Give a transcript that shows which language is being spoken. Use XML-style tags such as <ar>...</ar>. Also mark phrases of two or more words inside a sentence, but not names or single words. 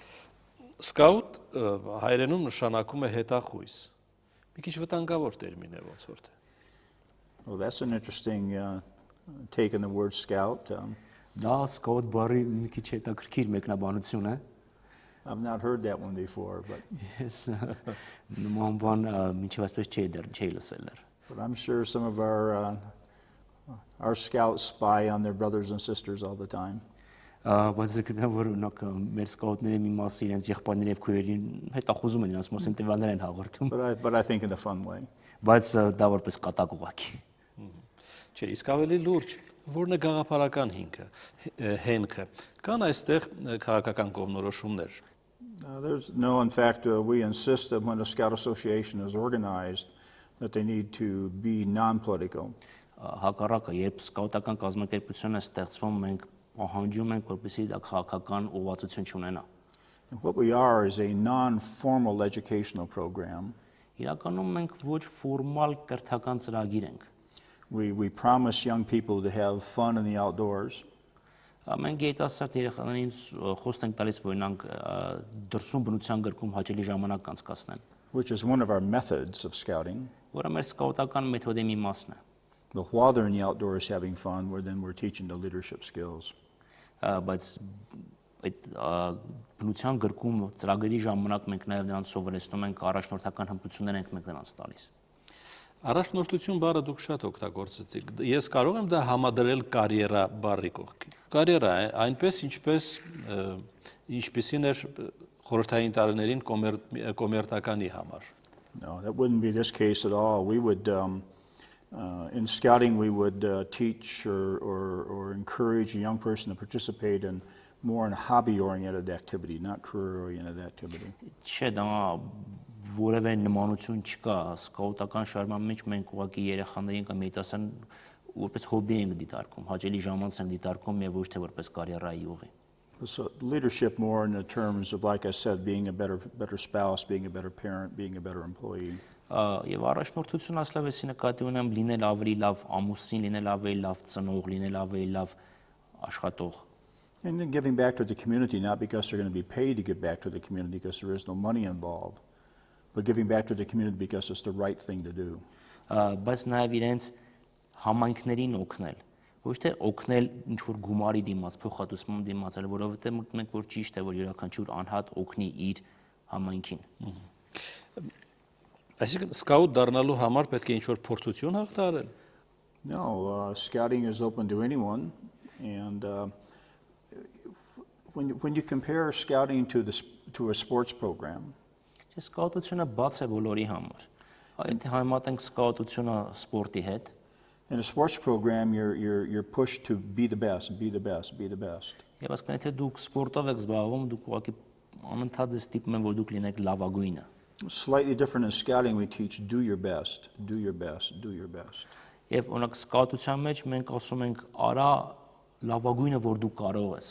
<hy>Սկաուտ հայերենում նշանակում է հետախույզ։ Մի քիչ վտանգավոր տերմին է ոնց որ թե։</hy> <en>Well, that's an interesting take on the word scout.</en> <hy>Դա սկաուտ բառի մի քիչ հետաքրքիր մեկնաբանություն է։</hy> <en>I've not heard that one before, but</en> <hy>Ես նման բան մինչև այսպես չի լսել դեռ։</hy> <en>but I'm sure some of our scouts spy on their brothers and sisters all the time.</en> <hy>Բայց դա որ օրինակ մեր սկաուտների մի մասը իրենց եղբայրների եւ քույրերին հետախուզում են, իրենց մասին տվյալներ են հաղորդում,</hy> <en>But I think in a fun way.</en> <hy>բայց դա որպես կատակ ուղղակի։ Չէ, իսկ ավելի լուրջ, որն է գաղափարական հենքը։ Կան այստեղ քաղաքական կողմնորոշումներ։</hy> <en>In fact, we insist that when a scout association is organized, that they need to be non-political.</en> <hy>Հակառակը, երբ սկաուտական կազմակերպություն է ստեղծվում, մենք պահանջում ենք, որպեսզի դա քաղաքական ուղղվածություն չունենա։</hy> <en>And what we are is a non-formal educational program.</en> <hy>Իրականում մենք ոչ ֆորմալ կրթական ծրագիր ենք։</hy> <en>We promise young people to have fun in the outdoors.</en> <hy>Մենք երիտասարդ երեխաներին խոստ ենք տալիս, որ նրանք դրսում բնության գրկում հաճելի ժամանակ անցկացնեն,</hy> <en>Which is one of our methods of scouting.</en> <hy>որը մեր սկաուտական մեթոդի մի մասն է։</hy> <en>But while they're in the outdoors having fun, we're teaching the leadership skills.</en> <hy>Բայց այդ բնության գրկում ծրագրի ժամանակ մենք նաև նրանց սովորեցնում ենք առաջնորդական հմտություններ ենք մենք նրանց տալիս։ Առաջնորդություն բառը դուք շատ օգտագործեցիք։ Ես կարող եմ դա համադրել կարիերա բառի կողքին։ Կարիերա է այնպես ինչպեսին էր խորհրդային տարիներին կոմերտականի համար։</hy> <en>No, that wouldn't be this case at all. We would In scouting, we would teach or encourage a young person to participate in more in hobby-oriented activity, not career-oriented activity.</en> <hy>Չէ, դա որևէ նմանություն չկա, սկաուտական շարժման մեջ մենք ուղղակի երեխաներին կամ երիտասարդներին որպես հոբի ենք դիտարկում, հաճելի ժամանց ենք դիտարկում եւ ոչ թե որպես կարիերայի ուղի։</hy> <en>So leadership more in the terms of, like I said, being a better spouse, being a better parent, being a better employee.</en> <hy>Եվ առաջնորդություն ասլավեսի նկատի ունեմ լինել ավելի լավ ամուսին, լինել ավելի լավ ծնող, լինել ավելի լավ աշխատող։</hy> <en>And then giving back to the community, not because they're going to be paid to give back to the community because there is no money involved, but giving back to the community because it's the right thing to do.</en> <hy>Բայց նաև իրենց համայնքներին օգնել, ոչ թե օգնել ինչ որ գումարի դիմաց, փոխհատուցման դիմաց, այլ որովհետև մենք որ ճիշտ է որ յուրաքանչյուր անհատ օգնի իր համայնքին։ Այսինքն սկաուտ դառնալու համար պետք է ինչ-որ փորձություն հաղթահարել։</hy> <en>No, scouting is open to anyone, and when you compare scouting to a sports program,</en> <hy>Սկաուտությունը բաց է բոլորի համար։ Եթե համեմատենք սկաուտությունը սպորտի հետ,</hy> <en>in a sports program, you're pushed to be the best, be the best, be the best.</en> <hy>եւ ասկան եթե դուք սպորտով եք զբաղվում, դուք ուղղակի անընդհատ ձեզ ստիպում են որ դուք լինեք լավագույնը։</hy> <en>Slightly different in scouting, we teach do your best, do your best, do your best.</en> <hy>Եվ օրինակ սկաուտության մեջ մենք ասում ենք արա լավագույնը որ դու կարող ես։</hy>